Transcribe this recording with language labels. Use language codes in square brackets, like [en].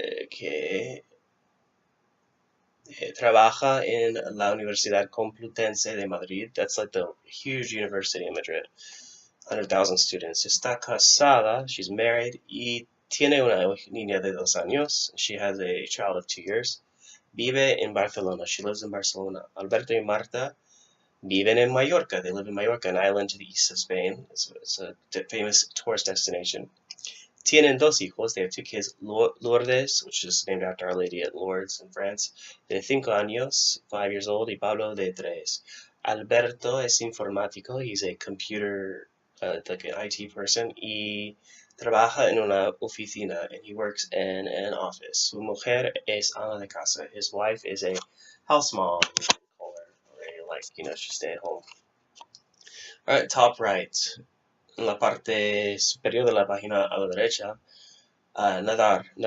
[es] Que trabaja en la Universidad Complutense de Madrid. [en] That's like the huge university in Madrid. 100,000 students. [es] Está casada, [en] she's married, [es] y tiene una niña de 2 años. [en] She has a child of 2 years. [es] Vive en Barcelona. [en] She lives in Barcelona. [es] Alberto y Marta viven en Mallorca. [en] They live in Mallorca, an island to the east of Spain. It's a famous tourist destination. [es] Tienen 2 hijos. [en] They have 2 kids. Lourdes, which is named after Our Lady at Lourdes in France, [es] de 5 años, [en] 5 years old, [es] y Pablo de 3. Alberto es informático. [en] He's a computer, like an IT person, [es] y trabaja en una oficina, [en] and he works in an office. [es] Su mujer es ama de casa. [en] His wife is a house mom, or she stay at home. Alright, top right. [es] En la parte superior de la página a la derecha, nadar.